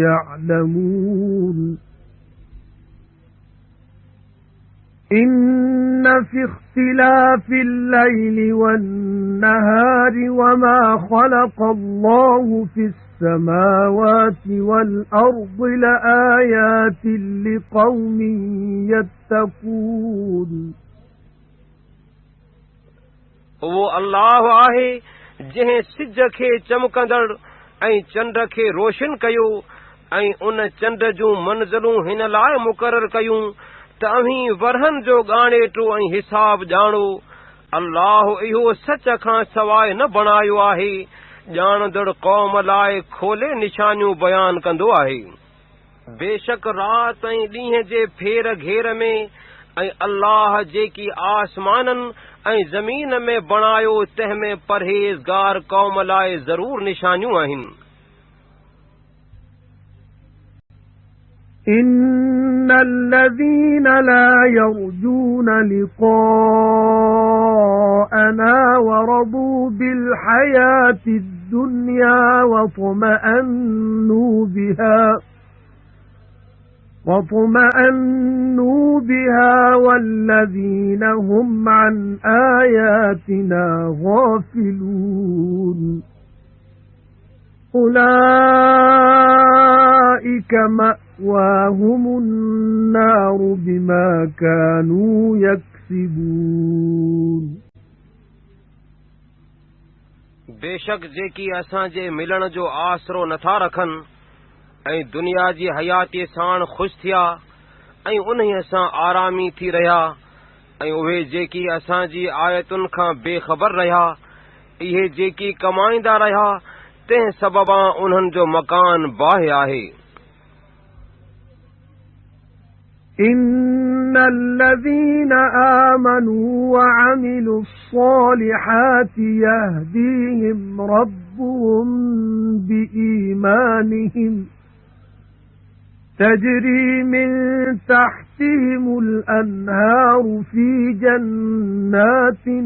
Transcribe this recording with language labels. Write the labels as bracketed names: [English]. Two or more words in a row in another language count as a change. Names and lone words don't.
[Arabic] يعلمون إن في اختلاف الليل والنهار وما خلق الله في السماوات والأرض لآيات لقوم يتقون [Sindhi] वो अल्लाह आहे जंहिं सिज खे चमकंदड़ ऐं चंड खे रोशन कयो ऐं उन चंड जूं मंज़िलूं हिन लाइ मुक़रर कयूं त अव्हीं वरहनि जो ॻाणेटो ऐं हिसाब ॼाणो अल्लाह इहो सच खां सवाइ न बणायो आहे ॼाणंदड़ क़ौम लाइ खोले निशानियूं बयान कंदो आहे बेशक रात ऐं ॾींहं जे फेर घेर में ऐं अल्लाह जेकी आसमाननि ऐं ज़मीन में बणायो तंहिं में परहेज़गार क़ौम लाइ ज़रूर निशानियूं आहिनि [Arabic] إن الذين لا يرجون لقاءنا ورضوا بالحياة الدنيا واطمأنوا بها والذين هم عن آياتنا غافلون أولئك مأواهم النار بما كانوا يكسبون [Sindhi] बेशक जेकी असांजे मिलण जो आसरो नथा रखनि ऐं दुनिया जी हयातीअ साण ख़ुशि थिया ऐं उन्हीअ सां आरामी थी रहिया ऐं उहे जेकी असांजी आयतुनि खां बेख़बर रहिया इहे जेकी कमाईंदा रहिया तंहिं सबबां उन्हनि जो मकान बाहि आहे [Arabic] إن الذين آمنوا وعملوا الصالحات يهديهم ربهم بإيمانهم تجري من تحتهم الأنهار في جنات